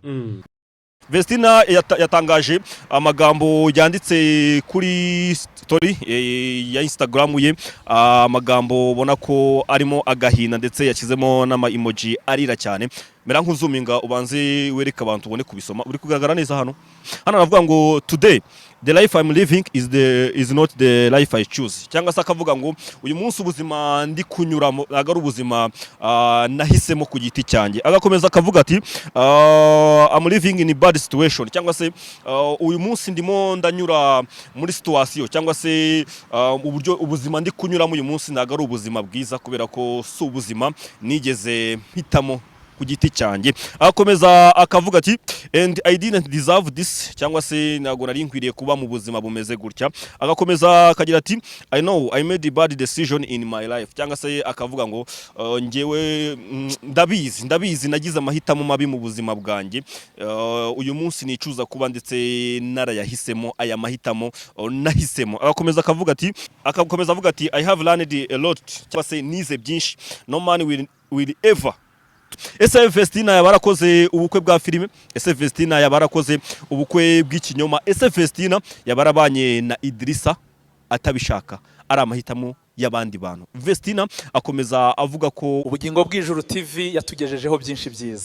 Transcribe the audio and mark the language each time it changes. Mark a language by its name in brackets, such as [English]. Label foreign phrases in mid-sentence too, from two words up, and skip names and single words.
[Kinyarwanda] Vestina yatangaje amagambo yanditse kuri story ya Instagram ye, amagambo ubona ko arimo agahina ndetse yashyizemo n'ama emoji arira cyane. Mera nk'uzuminga ubanze wereka abantu ubone kubisoma, uri kugaragara neza hano aravuga ngo [English] today the life I'm living is not the life I choose. [Kinyarwanda] Cyangwa se akavuga ngo uyu munsi ubuzima ndi kunyuramo agari ubuzima nahisemo ku giti cyanjye. Agakomeza akavuga ati [English] I'm living in a bad situation. [Kinyarwanda] Cyangwa se uyu munsi ndimo ndanyura muri situation cyangwa se uburyo ubuzima ndi kunyuramo uyu munsi nagari ubuzima bwiza kubera ko si ubuzima nigeze mpitamo ku giti cyanjye. Akomeza akavuga ati [English] and I didn't deserve this. [Kinyarwanda] Cyangwa se nago nari nkwiriye kuba mu buzima bumeze gutya. Agakomeza akagira ati [English] I know I made a bad decision in my life. [Kinyarwanda] Cyangwa se akavuga ngo ngewe ndabizi nagize amahitamo mabi mu buzima bwanjye. Uyu munsi nicuza kuba ndetse narayahisemo aya mahitamo nahisemo. Agakomeza akavuga ati [English] I have learned a lot. [Kinyarwanda] Cyangwa se nize byinshi. [English] No man will ever. [Kinyarwanda] Ese Vestina yabarakoze ubukwe bwa filime? Ese Vestina yabarakoze ubukwe bw'ikinyoma? Ese Vestina yabarabanye na Idrissa atabishaka ari amahitamo y'abandi bantu? Vestina akomeza avuga ko Ubugingo bw'Ijuru TV yatugejejeho byinshi byiza.